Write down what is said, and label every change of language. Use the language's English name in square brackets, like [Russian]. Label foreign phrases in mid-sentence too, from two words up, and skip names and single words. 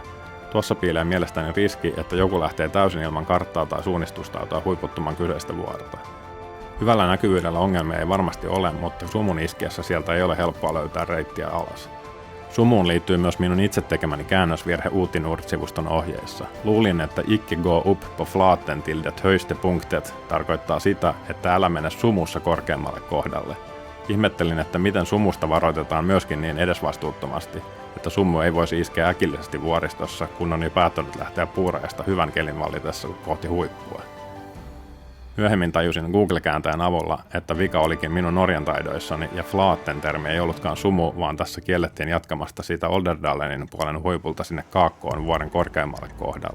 [Finnish] Tuossa piilee mielestäni riski, että joku lähtee täysin ilman karttaa tai suunnistusta tai huiputtumaan kyseistä vuorta. Hyvällä näkyvyydellä ongelmia ei varmasti ole, mutta sumun iskiessä sieltä ei ole helppoa löytää reittiä alas. Sumuun liittyy myös minun itse tekemäni käännösvirhe Uuti Nord-sivuston ohjeissa. Luulin, että [Norwegian] icke gå upp på flaten till det högste punktet [Finnish] tarkoittaa sitä, että älä mene sumussa korkeammalle kohdalle. Ihmettelin, että miten sumusta varoitetaan myöskin niin edesvastuuttomasti, että sumu ei voisi iskeä äkillisesti vuoristossa, kun on jo päättänyt lähteä puurajasta hyvän kelin vallitessa kohti huippua. Myöhemmin tajusin Google-kääntäjän avulla, että vika olikin minun norjan taidoissani ja flaten-termi ei ollutkaan sumu, vaan tässä kiellettiin jatkamasta siitä Olderdalenin puolen huipulta sinne kaakkoon vuoren korkeammalle kohdalle.